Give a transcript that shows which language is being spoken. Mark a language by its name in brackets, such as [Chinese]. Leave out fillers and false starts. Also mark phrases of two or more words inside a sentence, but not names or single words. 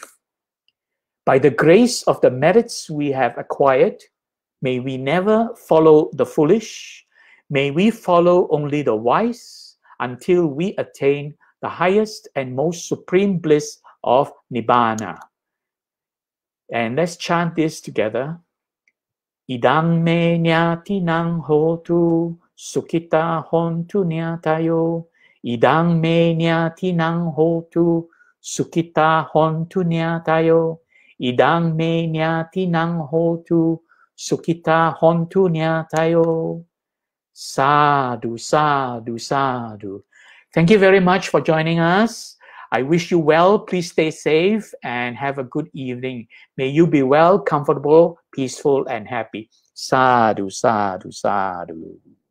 [English] By the grace of the merits we have acquired, may we never follow the foolish. May we follow only the wise until we attain the highest and most supreme bliss of Nibbana. And let's chant this together. [Pali] Idang me nyati nang hotu, sukita hontu nyatayo. Idang me nyati nang hotu, Sukita hontu nyatayo. Idang me nyati nang hotu. Sukita hontu nyatayo. Sadhu, sadhu, sadhu. [English] Thank you very much for joining us. I wish you well. Please stay safe and have a good evening. May you be well, comfortable, peaceful, and happy. [Pali] Sadhu, sadhu, sadhu.